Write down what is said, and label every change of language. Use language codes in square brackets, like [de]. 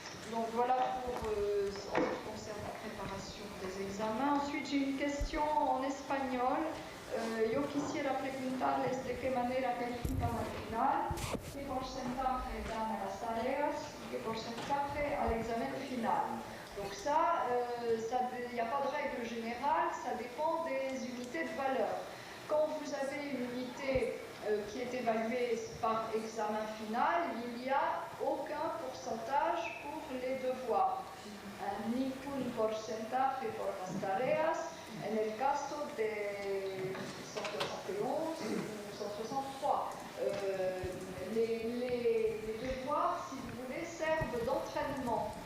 [fr] Donc voilà pour en ce qui concerne la préparation des examens. Ensuite, j'ai une question en espagnol. [es] Yo quisiera preguntarles de qué manera califican al final, qué porcentaje dan a las tareas y qué porcentaje al examen final. [fr] Donc ça, il n'y a pas de règle générale, ça dépend des unités de valeur. Quand vous avez une unité qui est évaluée par examen final, il n'y a aucun pourcentage pour les devoirs. [es] Ningún porcentaje por las tareas. En el caso de [fr] 171 ou 163, les devoirs, si vous voulez, servent d'entraînement.